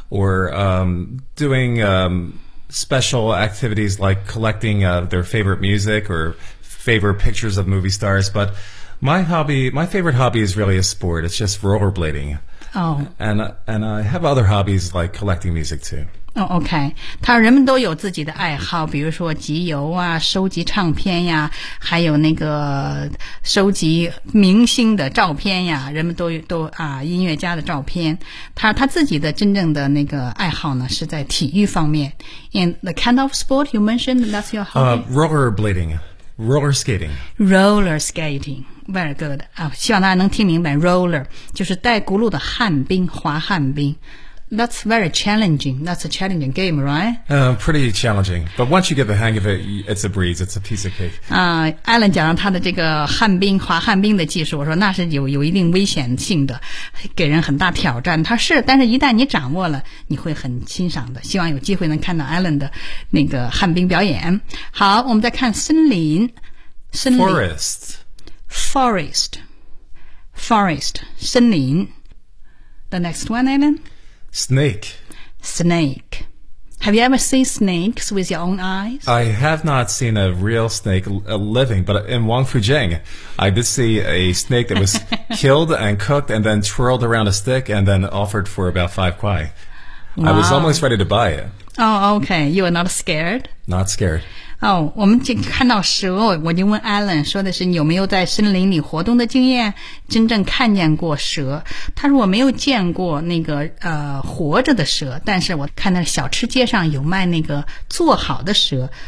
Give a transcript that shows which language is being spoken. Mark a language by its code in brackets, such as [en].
[en] or doing special activities like collecting their favorite music or favorite pictures of movie stars. But my favorite hobby is really a sport. It's just rollerblading. Oh. And I have other hobbies like collecting music too. Oh, okay. [zh] 他人们都有自己的爱好，比如说集邮啊，收集唱片呀，还有那个收集明星的照片呀，人们都啊音乐家的照片。他自己的真正的那个爱好呢，是在体育方面。 [en] In the kind of sport you mentioned, that's your hobby? Rollerblading, roller skating. Roller skating. Very good. [zh] 希望大家能听明白 roller, 就是带轱辘的旱冰滑旱冰。 [en] That's very challenging. That's a challenging game, right? Pretty challenging. But once you get the hang of it, it's a breeze. It's a piece of cake. [zh] Alan 讲了他的这个旱冰滑旱冰的技术，我说那是有一定危险性的，给人很大挑战。他是，但是一旦你掌握了，你会很欣赏的。希望有机会能看到 Alan 的那个旱冰表演。好，我们再看森林。 [en] Forest. Forest, 森林。The next one, Alan? Snake. Have you ever seen snakes with your own eyes? I have not seen a real snake living, but in Wangfujing, I did see a snake that was killed and cooked and then twirled around a stick and then offered for about 5 kuai. Wow. I was almost ready to buy it. Oh, okay. You are not scared? Not scared. [zh] Oh, 我们就看到蛇，我就问 Alan 说的是你有没有在森林里活动的经验，真正看见过蛇。他说我没有见过那个活着的蛇，但是我看到小吃街上有卖那个做好的蛇。